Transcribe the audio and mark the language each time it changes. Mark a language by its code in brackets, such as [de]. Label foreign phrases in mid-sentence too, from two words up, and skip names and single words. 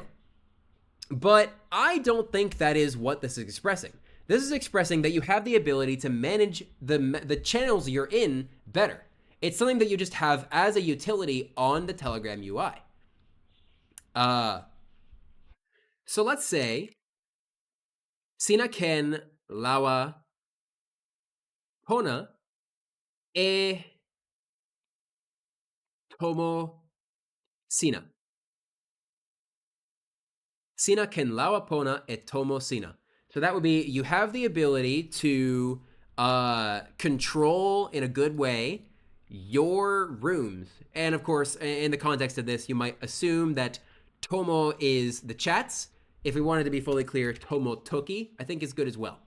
[en] But I don't think that is what this is expressing. This is expressing that you have the ability to manage the channels you're in better. It's something that you just have as a utility on the Telegram UI. So let's say [tok] Sina Ken Lawa Pona e Tomo Sina. Sina Ken Lawa Pona e Tomo Sina. [en] So that would be, you have the ability to control in a good way your rooms. And of course, in the context of this, you might assume that Tomo is the chats. If we wanted to be fully clear, [tok] Tomo Toki, [en] I think is good as well.